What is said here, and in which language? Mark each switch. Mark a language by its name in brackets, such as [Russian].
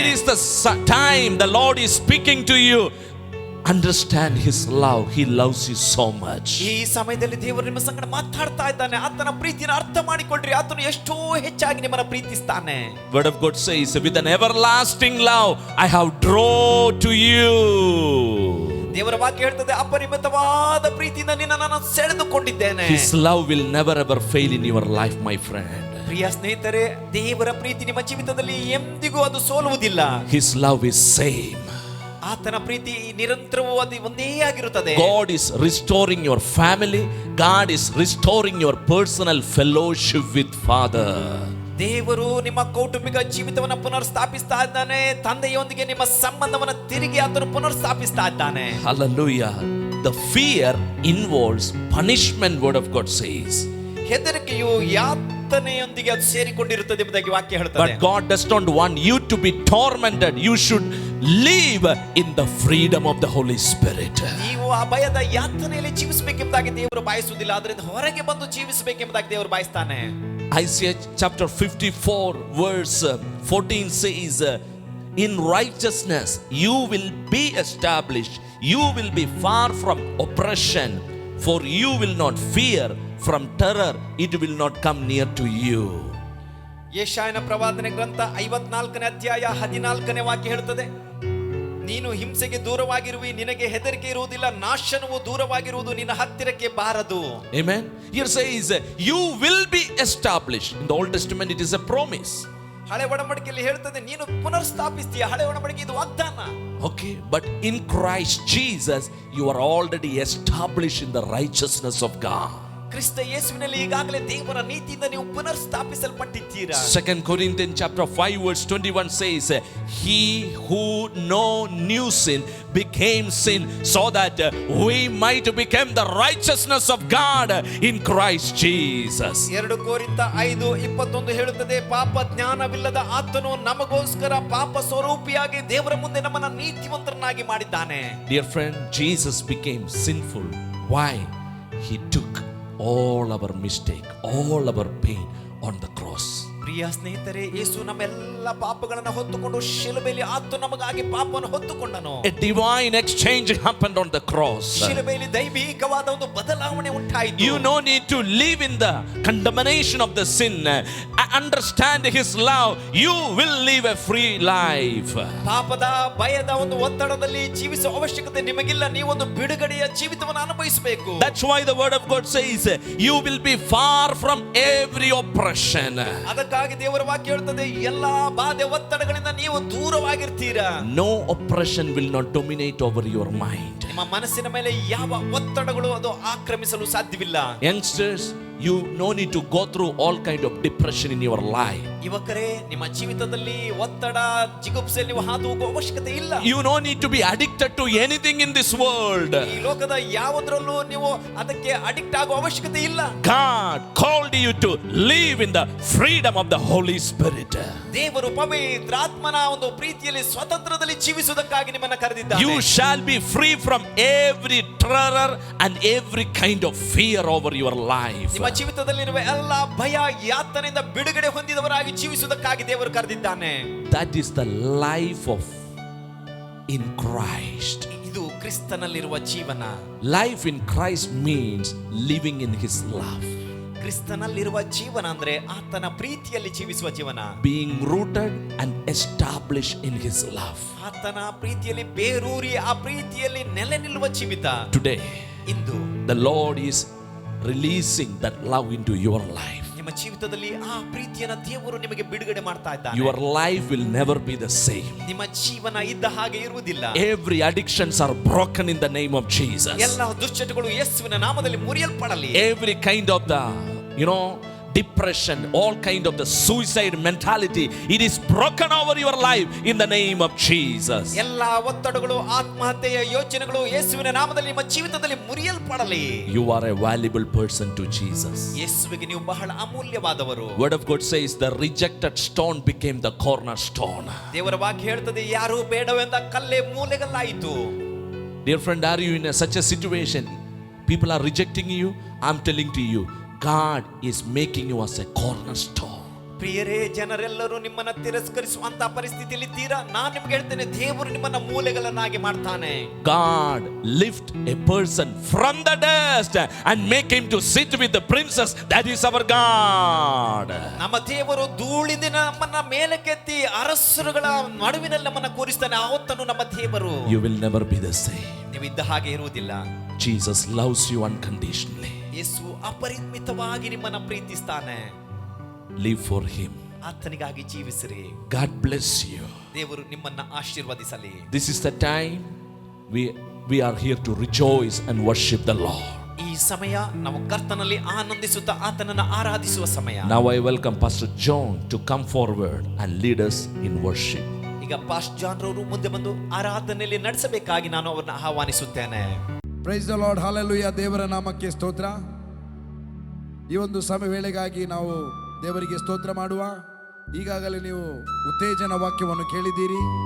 [English] It is the time the Lord is speaking to you. Understand His love. He loves you so much. [Kannada] ಈ ಸಮಯದಲ್ಲಿ ದೇವರು ನಿಮ್ಮ ಸಂಗಡ ಮಾತಾಡ್ತಾ ಇದ್ದಾನೆ. ಆತನ ಪ್ರೀತಿನ ಅರ್ಥ ಮಾಡಿಕೊಳ್ಳ್ರಿ. ಆತನು ಎಷ್ಟೋ ಹೆಚ್ಚಾಗಿ ನಿಮ್ಮನ್ನ ಪ್ರೀತಿಸ್ತಾನೆ. [English] Word of God says, with an everlasting love I have drawn to you. [Kannada] ದೇವರ ವಾಕ್ಯ ಹೇಳ್ತದೆ, ಅಪರಿಮಿತವಾದ ಪ್ರೀತಿಯಿಂದ ನಿನ್ನನ್ನು ಸೆಳೆದುಕೊಂಡಿದ್ದೇನೆ. [English] His love will never ever fail in your life, my friend. [Kannada] ಪ್ರಿಯ ಸ್ನೇಹಿತರೆ, ದೇವರ ಪ್ರೀತಿ ನಿಮ್ಮ ಜೀವಿತದಲ್ಲಿ ಎಂದಿಗೂ ಅದು ಸೋಲುವುದಿಲ್ಲ. [English] His love is same. [Kannada] ಆತನ ಪ್ರೀತಿ ನಿರಂತರವೂ ಅದು ಒಂದೇ ಆಗಿರುತ್ತದೆ. [English] God is restoring your family. God is restoring your personal fellowship with Father. [Kannada] ದೇವರು ನಿಮ್ಮ ಕೌಟುಂಬಿಕ ಜೀವಿತವನ್ನು ಪುನರ್ ಸ್ಥಾಪಿಸ್ತಾ ಇದ್ದಾನೆ. ತಂದೆಯೊಂದಿಗೆ ನಿಮ್ಮ ಸಂಬಂಧವನ್ನು ತಿರುಗಿ ಆತನು ಪುನರ್ ಸ್ಥಾಪಿಸ್ತಾ ಇದ್ದಾನೆ. [English] Hallelujah. The fear involves punishment, word of God says. [Kannada] ಹೆದರಿಕೆಯು ಯಾತನೆಯೊಂದಿಗೆ ಅದು ಸೇರಿಕೊಂಡಿರುತ್ತದೆ ಎಂಬುದಾಗಿ ವಾಕ್ಯ ಹೇಳ್ತದೆ. [English] But God does not want you to be tormented. You should live in the freedom of the Holy Spirit. [Kannada] ನೀವು ಆ ಭಯದ ಯಾತನೆಯಲ್ಲಿ ಜೀವಿಸಬೇಕೆಂಬುದಾಗಿ ದೇವರು ಬಯಸುವುದಿಲ್ಲ, ಅದರಿಂದ ಹೊರಗೆ ಬಂದು ಜೀವಿಸಬೇಕೆಂಬುದಾಗಿ ದೇವರು ಬಯಸ್ತಾನೆ. [English] Isaiah chapter 54 verse 14 says, in righteousness you will be established. You will be far from oppression, for you will not fear from terror. It will not come near to you. [Kannada] ಯೆಶಾಯನ ಪ್ರವಾದನೆ ಗ್ರಂಥ 54ನೇ ಅಧ್ಯಾಯ 14ನೇ ವಾಕ್ಯ ಹೇಳುತ್ತದೆ, ನೀನು ಹಿಂಸೆಗೆ ದೂರವಾಗಿರುವಿ, ನಿನಗೆ ಹೆದರಿಕೆ ಇರುವುದಿಲ್ಲ, ನಾಶನವು ದೂರವಾಗಿರುವುದು ನಿನ್ನ ಹತ್ತಿರಕ್ಕೆ ಬಾರದು. [English] Amen. Here says you will be established. In the Old Testament it is a promise. [Kannada] ಹಳೆ ಒಡಂಬಡಿಕೆಯಲ್ಲಿ ಹೇಳ್ತದೆ, ನೀನು ಪುನರ್ ಸ್ಥಾಪಿಸ್ತೀಯ. ಹಳೆ ಒಡಂಬಡಿಕೆ ಇದು ವಾಗ್ದಾನ. [English] Okay, but in Christ Jesus you are already established in the righteousness of God. [Kannada] ಕ್ರಿಸ್ತ ಯೇಸುವಿನಲ್ಲಿ ಈಗಾಗಲೇ ದೇವರ ನೀತಿಯಿಂದ ನೀವು ಪುನರ್ ಸ್ಥಾಪಿಸಲ್ಪಟ್ಟಿದ್ದೀರಾ. [English] 2 Corinthians chapter 5 verse 21 says, he who know new sin became sin so that we might become the righteousness of God in Christ Jesus. [Kannada] 2 ಕೊರಿಂಥ 5:21 ಹೇಳುತ್ತದೆ, ಪಾಪ ಜ್ಞಾನವಿಲ್ಲದ ಆತನು ನಮಗೋಸ್ಕರ ಪಾಪ ಸ್ವರೂಪಿಯಾಗಿ ದೇವರ ಮುಂದೆ ನಮ್ಮನ್ನು ನೀತಿವಂತರನ್ನಾಗಿ ಮಾಡಿದ್ದಾನೆ. [English] Dear friend, Jesus became sinful. Why? He took all our mistake, all our pain on the cross. [Kannada] ಪ್ರಿಯ ಸ್ನೇಹಿತರೆ, ಯೇಸು ನಮ್ಮೆಲ್ಲ ಪಾಪಗಳನ್ನು ಹೊತ್ತುಕೊಂಡು ಶಿಲುಬೆಯಲ್ಲಿ ಆತ ನಮಗಾಗಿ ಪಾಪವನ್ನು ಹೊತ್ತುಕೊಂಡನು. [English] A divine exchange happened on the cross. [Kannada] ಶಿಲುಬೆಯಲ್ಲಿ ದೈವಿಕವಾದ ಒಂದು ಬದಲಾವಣೆ ಉಂಟಾಯಿತು. [English] You no need to live in the condemnation of the sin. Understand His love. You will live a free life. [Kannada] ಪಾಪದ ಭಯದ ಒಂದು ಒತ್ತಡದಲ್ಲಿ ಜೀವಿಸುವ ಅವಶ್ಯಕತೆ ನಿಮಗಿಲ್ಲ. ನೀವೊಂದು ಬಿಡುಗಡೆಯ ಜೀವಿತವನ್ನು ಅನುಭವಿಸಬೇಕು. [English] That's why the word of God says, you will be far from every oppression. [Kannada] ಅದಕ್ಕಾಗಿ ದೇವರ ವಾಕ್ಯ ಹೇಳುತ್ತದೆ, ಎಲ್ಲಾ ಬಾಧೆ ಒತ್ತಡಗಳಿಂದ ನೀವು ದೂರವಾಗಿರ್ತೀರಾ. [English] No oppression will not dominate over your mind. [Kannada] ನಿಮ್ಮ ಮನಸ್ಸಿನ ಮೇಲೆ ಯಾವ ಒತ್ತಡಗಳು ಅದು ಆಕ್ರಮಿಸಲು ಸಾಧ್ಯವಿಲ್ಲ. [English] Youngsters, you no need to go through all kind of depression in your life. [Kannada] ಯುವಕರೇ, ನಿಮ್ಮ ಜೀವಿತದಲ್ಲಿ ಒತ್ತಡ ಜಿಗುಪ್ಸೆಯಲ್ಲಿ ನೀವು ಹಾದು ಹೋಗುವ ಅವಶ್ಯಕತೆ ಇಲ್ಲ. [English] You no need to be addicted to anything in this world. [Kannada] ಈ ಲೋಕದ ಯಾವುದರಲ್ಲೂ ನೀವು ಅದಕ್ಕೆ ಅಡಿಕ್ಟ್ ಆಗುವ ಅವಶ್ಯಕತೆ ಇಲ್ಲ. [English] God called you to live in the freedom of the Holy Spirit. [Kannada] ದೇವರು ಪವಿತ್ರಾತ್ಮನ ಒಂದು ಪ್ರೀತಿಯಲ್ಲಿ ಸ್ವತಂತ್ರದಲ್ಲಿ ಜೀವಿಸುವುದಕ್ಕಾಗಿ ನಿಮ್ಮನ್ನು ಕರೆದಿದ್ದಾನೆ. [English] You shall be free from every terror and every kind of fear over your life. [Kannada] ನಿಮ್ಮ ಜೀವಿತದಲ್ಲಿರುವ ಎಲ್ಲ ಭಯ ಯಾತನೆಯಿಂದ ಬಿಡುಗಡೆ ಹೊಂದಿದವರಾಗಿ ಜೀವಿಸುವುದಕ್ಕಾಗಿ ದೇವರು ಕರೆದಿದ್ದಾನೆ. [English] That is the life of in Christ. [Kannada] ಇದು ಕ್ರಿಸ್ತನಲ್ಲಿರುವ ಜೀವನ. [English] Life in Christ means living in His love. [Kannada] ಕ್ರಿಸ್ತನಲ್ಲಿರುವ ಜೀವನ ಅಂದ್ರೆ ಆತನ ಪ್ರೀತಿಯಲ್ಲಿ ಜೀವಿಸುವ ಜೀವನ. [English] Being rooted and established in His love. [Kannada] ಆತನ ಪ್ರೀತಿಯಲ್ಲಿ ಬೇರೂರಿ ಆ ಪ್ರೀತಿಯಲ್ಲಿ ನೆಲೆ ನಿಲ್ಲುವ ಜೀವಿತ. [English] Today, [Kannada] into [English] the Lord is releasing that love into your life. [Kannada] ನಿಮ್ಮ ಜೀವಿತದಲ್ಲಿ ಆ ಪ್ರೀತಿಯನ್ನು ದೇವರು ನಿಮಗೆ ಬಿಡುಗಡೆ ಮಾಡ್ತಾ ಇದ್ದಾನೆ. [English] Your life will never be the same. [Kannada] ನಿಮ್ಮ ಜೀವನ ಇದ್ದ ಹಾಗೆ ಇರುವುದಿಲ್ಲ. [English] Every addictions are broken in the name of Jesus. [Kannada] ಎಲ್ಲ ದುಶ್ಚಟಗಳು ಯೇಸುವಿನ ನಾಮದಲ್ಲಿ ಮುರಿಯಲ್ಪಡಲಿ. [English] Every kind of the depression, all kind of the suicide mentality, it is broken over your life in the name of Jesus. [Kannada] ಎಲ್ಲಾ ಒತ್ತಡಗಳು, ಆತ್ಮಹತ್ಯೆಯ ಯೋಚನೆಗಳು ಯೇಸುವಿನ ನಾಮದಲ್ಲಿ ನಿಮ್ಮ ಜೀವಿತದಲ್ಲಿ ಮುರಿಯಲ್ಪಡಲಿ. [English] You are a valuable person to Jesus. [Kannada] ಯೇಸುವಿಗೆ ನೀವು ಬಹಳ ಅಮೂಲ್ಯವಾದವರು. [English] Word of God says the rejected stone became the cornerstone. [Kannada] ದೇವರ ವಾಕ್ಯ ಹೇಳ್ತದೆ, ಯಾರು ಬೇಡವೆಂದ ಕಲ್ಲೇ ಮೂಲೆಗಲ್ಲಾಯಿತು. [English] Dear friend, are you in such a situation? People are rejecting you. I'm telling to you, God is making you as a cornerstone. [Kannada] ಪ್ರಿಯರೇ, ಜನರೆಲ್ಲರೂ ನಿಮ್ಮನ್ನ ತಿರಸ್ಕರಿಸುವಂತ ಪರಿಸ್ಥಿತಿಯಲ್ಲಿ ಇದ್ದೀರಾ. ನಾನು ನಿಮ್ಗೆ ಹೇಳ್ತೇನೆ, ದೇವರು ನಿಮ್ಮನ್ನ ಮೂಲೆಗಳನ್ನಾಗಿ ಮಾಡ್ತಾನೆ. [English] God lift a person from the dust and make him to sit with the princess. That is our God. [Kannada] ನಮ್ಮ ದೇವರು ಧೂಳಿಂದ ನಮ್ಮನ್ನ ಮೇಲಕ್ಕೆತ್ತಿ ಅರಸರುಗಳ ನಡುವಿನಲ್ಲಿ ನಮ್ಮನ್ನ ಕೂರಿಸ್ತಾನೆ. ಆವತ್ತನು ನಮ್ಮ ದೇವರು. [English] You will never be the same. [Kannada] ನೀವು ಇದ್ದ ಹಾಗೆ ಇರುವುದಿಲ್ಲ. [English] Jesus loves you unconditionally. [Kannada] ಯೇಸು ಅಪರಿಮಿತವಾಗಿ ನಿಮ್ಮನ್ನ ಪ್ರೀತಿಸ್ತಾನೆ. [English] Live for him. [Kannada] ಆತನಿಗಾಗಿ ಜೀವಿಸಿರಿ. [English] God bless you. [Kannada] ದೇವರು ನಿಮ್ಮನ್ನ ಆಶೀರ್ವದಿಸಲಿ. [English] This is the time we are here to rejoice and worship the Lord. [Kannada] ಈ ಸಮಯ ನಾವು ಕರ್ತನಲ್ಲಿ ಆನಂದಿಸುತ್ತಾ ಆತನನ್ನು ಆರಾಧಿಸುವ ಸಮಯ. [English] Now I welcome Pastor John to come forward and lead us in worship. [Kannada] ಈಗ ಪಾಸ್ಟರ್ ಜಾನ್ ರವರು ಮುಂದೆ ಬಂದು ಆರಾಧನೆಯಲ್ಲಿ ನಡೆಸಬೇಕಾಗಿ ನಾನು ಅವರನ್ನು ಆಹ್ವಾನಿಸುತ್ತೇನೆ. [English] praise the Lord, [Kannada] hallelujah. ದೇವರ ನಾಮಕ್ಕೆ ಸ್ತೋತ್ರ. ಈ ಒಂದು ಸಮಯ ವೇಳೆಗಾಗಿ ನಾವು ದೇವರಿಗೆ ಸ್ತೋತ್ರ ಮಾಡುವ. ಈಗಾಗಲೇ ನೀವು ಉತ್ತೇಜನ ವಾಕ್ಯವನ್ನು ಕೇಳಿದ್ದೀರಿ.